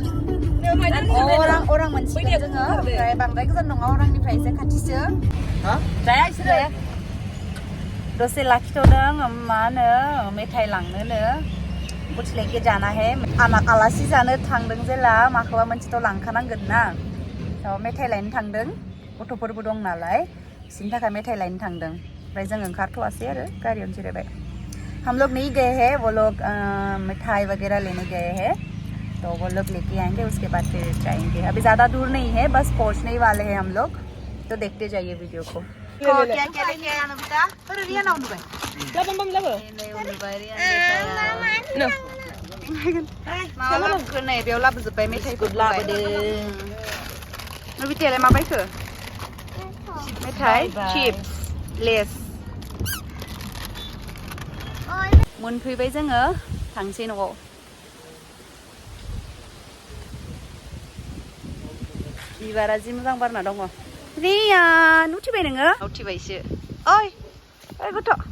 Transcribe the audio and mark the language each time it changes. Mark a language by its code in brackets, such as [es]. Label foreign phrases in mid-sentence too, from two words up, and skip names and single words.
[brx] अरां मोनसिगोन जोङो ओमफ्राय बांद्राय गोजान नङा अरांनिफ्राय एसे खाथिसो जाया इसोरो दसे लाखिथ'दों मा होनो मेथाइ लांनोनो कुछ [hi] लेके जाना है [brx] आलासि जानो थांदों जेला माखौबा मोनसेथ' लांखानांगोन ना मेथाइ लायनो थांदों गथ'फोरबो दं नालाय बिसोरनि थाखाय मेथाइ लायनो थांदों ओमफ्राय जों ओंखारथ'वासै आरो गारियावनो जिरायबाय [hi] हम लोग नहीं गए हैं वो लोग मिठाई वगैरह लेने गए हैं तो वो लोग लेके आएंगे उसके बाद फिर जाएंगे अभी ज़्यादा दूर नहीं है बस पहुंचने ही वाले हैं हम लोग तो देखते जाइए वीडियो को क्या क्या लेके आया नबिता अरे रिया [brx] ना उनबाय माबा नै बेयाव लाबोजोब्बाय मेथाइखौ लाबोदों नबितायालाय मा बायखो मेथाइ चिप्स लेस मोनफैबाय जोङो थांसै न'आव बिबारा जि मोजां बारना दङ रियान उथिबाय नोङो उथिबायसो ओइ गथ'